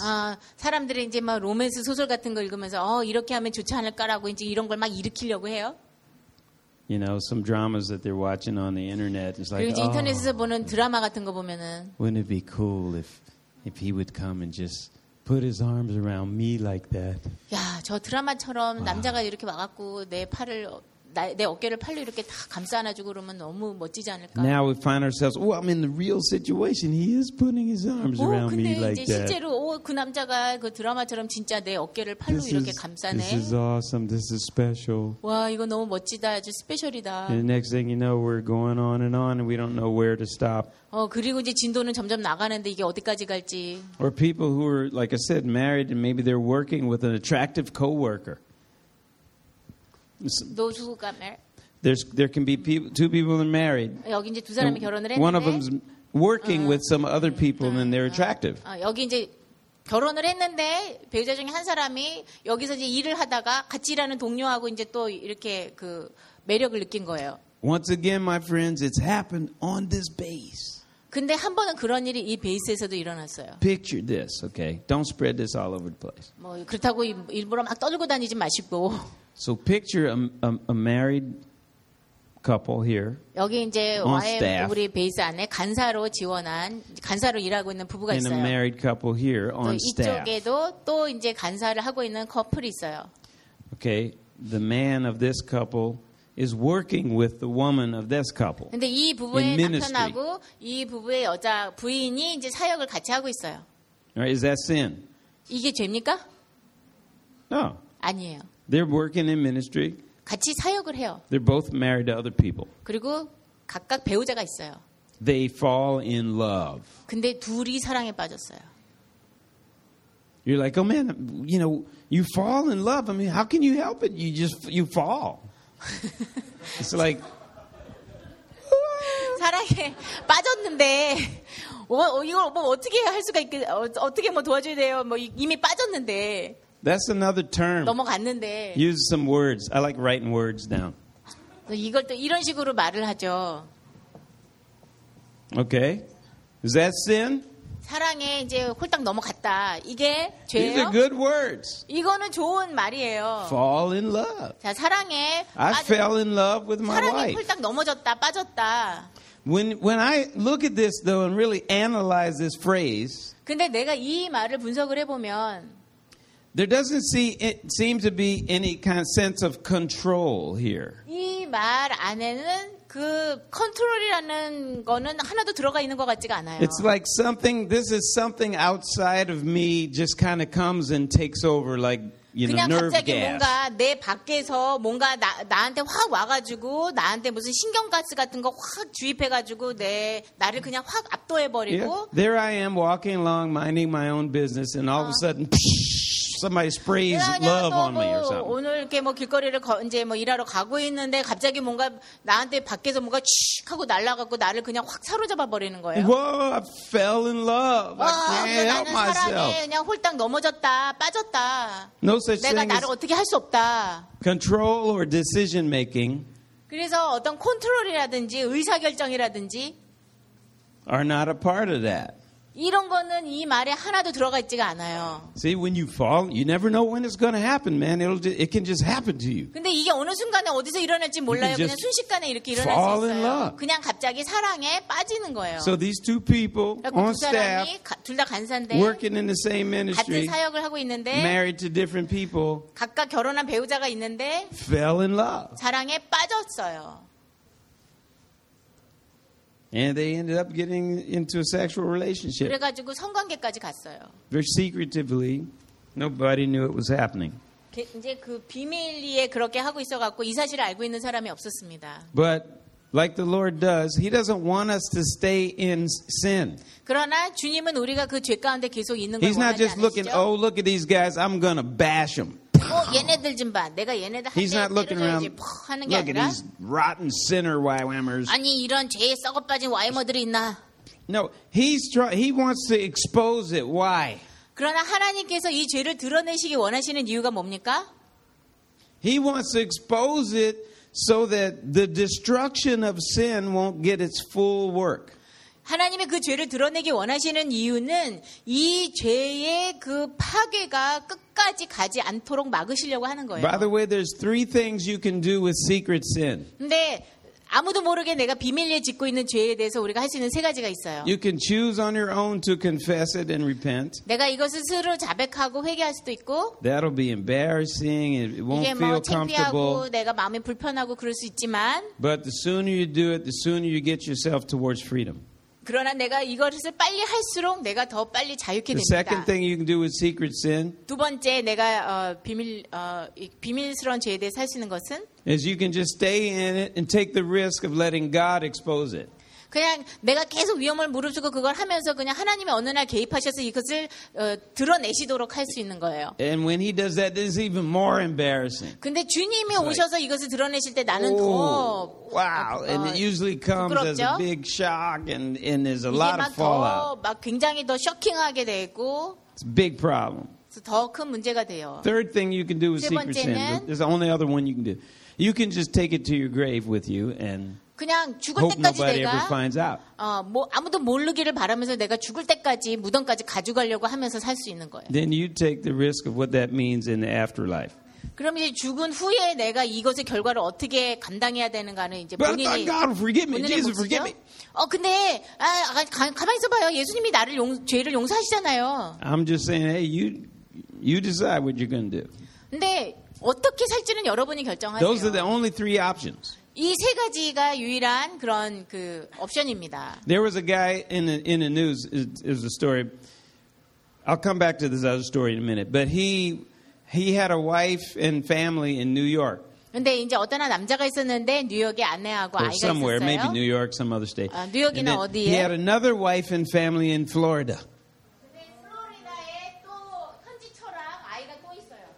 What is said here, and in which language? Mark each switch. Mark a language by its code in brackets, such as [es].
[ko] 아, 사람들이 이제 막 로맨스 소설 같은 걸 읽으면서, 어, 이렇게 하면 좋지 않을까라고 이제 이런 걸 막 일으키려고 해요. [en] You know, some dramas that they're watching on the internet. It's like, [ko] 그리고 oh, 인터넷에서 보는 드라마 같은 거 보면은. [en] Wouldn't it be cool if he would come and just put his arms around me like that? [ko] 야, 저 드라마처럼 wow. 남자가 이렇게 와갖고 내 팔을 내 어깨를 팔로 이렇게 다 감싸 안아주고 그러면 너무 멋지지 않을까? [en] Now we find ourselves. Oh, I'm in the real situation. He is putting his arms around me like that. [ko] 근데 이제 실제로 그 남자가 그 드라마처럼 진짜 내 어깨를 팔로 이렇게 감싸네. [en] This is awesome. This is special. [ko] 와 이거 너무 멋지다. 아주 스페셜이다. [en] The next thing you know, we're going on, and we don't know where to stop. [ko] 어 그리고 이제 진도는 점점 나가는데 이게 어디까지 갈지. [en] Or people who are, like I said, married, and maybe they're working with an attractive coworker. Those who got married. There can be people, two people that are married. [ko] 여기 이제 두 사람이 결혼을 했는데. [en] One of them's working with some other people, and they're attractive. [ko] 여기 이제 결혼을 했는데 배우자 중에 한 사람이 여기서 이제 일을 하다가 같이 일하는 동료하고 이제 또 이렇게 그 매력을 느낀 거예요. [en] Once again, my friends, it's happened on this base. [ko] 근데 한 번은 그런 일이 이 베이스에서도 일어났어요. [en] Picture this, okay? Don't spread this all over the place. [ko] 뭐 그렇다고 일부러 막 떠들고 다니지 마시고. [en] So picture a married couple here. [ko] 여기 이제 우리 베이스 안에 간사로 지원한 간사로 일하고 있는 부부가 있어요. [en] And a married couple here on staff. [ko] 이쪽에도 또 이제 간사를 하고 있는 커플이 있어요. [en] Okay, the man of this couple is working with the woman of this couple. [ko] 근데 이 부부의 남편하고 이 부부의 여자 부인이 이제 사역을 같이 하고 있어요. [en] Right, is that sin? [ko] 이게 죄입니까? [en] No. [ko] 아니에요. [en] They're working in ministry. [ko] 같이 사역을 해요. [en] They're both married to other people. [ko] 그리고 각각 배우자가 있어요. [en] They fall in love. [ko] 근데 둘이 사랑에 빠졌어요. [en] You're like, "Oh man, you know, you fall in love. I mean, how can you help it? You fall." It's like [ko] 사랑에 빠졌는데 이걸 뭐 어떻게 할 수가 있겠 어떻게 뭐 도와줘야 돼요? 뭐 이미 빠졌는데 [en] That's another term. [ko] 넘어갔는데. [en] Use some words. I like writing words down. [ko] 이걸 또 이런 식으로 말을 하죠. [en] Okay. Is that sin? [ko] 사랑에 이제 홀딱 넘어갔다. 이게 죄예요? [en] These are good words. [ko] 이거는 좋은 말이에요. [en] Fall in love. [ko] 자, 사랑에 [en] I fell in love with my wife. [ko] 사랑에 홀딱 넘어졌다. 빠졌다. [en] When I look at this though and really analyze this phrase. [ko] 근데 내가 이 말을 분석을 해 보면 [en] There doesn't seem to be any kind of sense of control here. [ko] 이 말 안에는 그 컨트롤이라는 거는 하나도 들어가 있는 것 같지가 않아요. [en] It's like something. This is something outside of me. Just kind of comes and takes over. Like you know, [ko] 그냥 갑자기 [en] nerve gas. [ko] 뭔가 내 밖에서 뭔가 나한테 확 와가지고 나한테 무슨 신경가스 같은 거 확 주입해가지고 내 나를 그냥 확 압도해버리고. [en] Yeah. There I am walking along, minding my own business, and all of a sudden. Somebody sprays love on me or something. [ko] 오늘 이렇게 뭐 길거리를 이제 뭐 일하러 가고 있는데 갑자기 뭔가 나한테 밖에서 뭔가 쭉 하고 날라가고 나를 그냥 확 사로잡아 버리는 거예요. [en] Whoa, I fell in love. I can't help myself. [ko] 그냥 홀딱 넘어졌다, 빠졌다. [en] No such thing. [ko] 내가 나를 어떻게 할 수 없다. [en] Control or decision making. [ko] 그래서 어떤 컨트롤이라든지 의사 결정이라든지 [en] are not a part of that. [ko] 이런 거는 이 말에 하나도 들어가 있지가 않아요. [en] See, when you fall, you never know when it's going to happen, man. It can just happen to you. [ko] 근데 이게 어느 순간에 어디서 일어날지 몰라요. 그냥 순식간에 이렇게 일어날 [en] fall [ko] 수 있어요. [en] In love. [ko] 그냥 갑자기 사랑에 빠지는 거예요. [en] So these two people on staff, [ko] 둘 다 간사인데, [en] working in the same ministry, [ko] 같은 사역을 하고 있는데, [en] married to different people, [ko] 각각 결혼한 배우자가 있는데, [en] fell in love. [ko] 사랑에 빠졌어요. [en] And they ended up getting into a sexual relationship. [ko] 그래가지고 성관계까지 갔어요. [en] Very secretively, nobody knew it was happening. [ko] 이제 그 비밀리에 그렇게 하고 있어갖고 이 사실을 알고 있는 사람이 없었습니다. [en] But like the Lord does, He doesn't want us to stay in sin. [ko] 그러나 주님은 우리가 그 죄 가운데 계속 있는 걸 원하지 않으시죠? [en] He's not just looking. Oh, look at these guys. I'm gonna bash them. [ko] 얘네들 좀 봐. 내가 얘네들 [en] He's not looking around. [ko] 하는 게 [en] Look [ko] 아니라, [en] at these rotten sinner Y-whammers. [ko] 아니 이런 죄에 썩어빠진 Y-머들이 있나? [en] No, he wants to expose it. Why? [ko] 그러나 하나님께서 이 죄를 드러내시기 원하시는 이유가 뭡니까? [en] He wants to expose it so that the destruction of sin won't get its full work. [ko] 하나님이 그 죄를 드러내기 원하시는 이유는 이 죄의 그 파괴가 끝까지 가지 않도록 막으시려고 하는 거예요. [en] By the way, there's three things you can do with secret sin. [ko] 근데 아무도 모르게 내가 비밀리에 짓고 있는 죄에 대해서 우리가 할 수 있는 세 가지가 있어요. [en] You can choose on your own to confess it and repent. [ko] 내가 이것을 스스로 자백하고 회개할 수도 있고. [en] That'll be embarrassing. It won't feel comfortable. [ko] 이게 뭐 창피하고 내가 마음이 불편하고 그럴 수 있지만. [en] But the sooner you do it, the sooner you get yourself towards freedom. [ko] 그러나 내가 이것을 빨리 할수록 내가 더 빨리 자유케 됩니다. [en] The second thing you can do with secret sin. [ko] 두 번째 내가 비밀스러운 죄에 대해 살피는 것은 [en] is you can just stay in it and take the risk of letting God expose it. [ko] 그냥 내가 계속 위험을 무릅쓰고 그걸 하면서 그냥 하나님이 어느 날 개입하셔서 이것을 드러내시도록 할 수 있는 거예요. [en] And when he does that, it's even more embarrassing. [ko] 근데 주님이 오셔서 이것을 드러내실 때 나는 더 [en] wow, and it usually comes as a big shock and there's a lot of fallout. [ko] 이게 막 굉장히 더 쇼킹하게 되고 [en] It's a big problem. [ko] 더 큰 문제가 돼요. [en] Third thing you can do with secret sin. There's only other one you can do. You can just take it to your grave with you and [ko] 그냥 죽을 [en] Hope [ko] 때까지 내가 뭐 아무도 모르기를 바라면서 내가 죽을 때까지 무덤까지 가져가려고 하면서 살 수 있는 거예요. [en] Then you take the risk of what that means in the afterlife. [ko] 그럼 이제 죽은 후에 내가 이것의 결과를 어떻게 감당해야 되는가는 이제 본인이 [en] But God forgive me. Jesus forgive me. [ko] 근데 가만히 있어 봐요. 예수님이 나를 죄를 용서하시잖아요. [en] I'm just saying hey you decide what you're going to do. [ko] 근데 어떻게 살지는 여러분이 결정하세요. [en] Those are the only three options. [ko] 이 세 가지가 유일한 그런 그 옵션입니다. [en] There was a guy in the news. It was a story. I'll come back to this other story in a minute. But he had a wife and family in New York. [ko] 근데 이제 어떤 한 남자가 있었는데 뉴욕에 아내하고 아이가 있었어요. [en] Somewhere, maybe New York, some other state. [ko] 뉴욕이나 어디에? [en] He had another wife and family in Florida. [ko] 근데 플로리다에 또 현지처럼 아이가 또 있어요.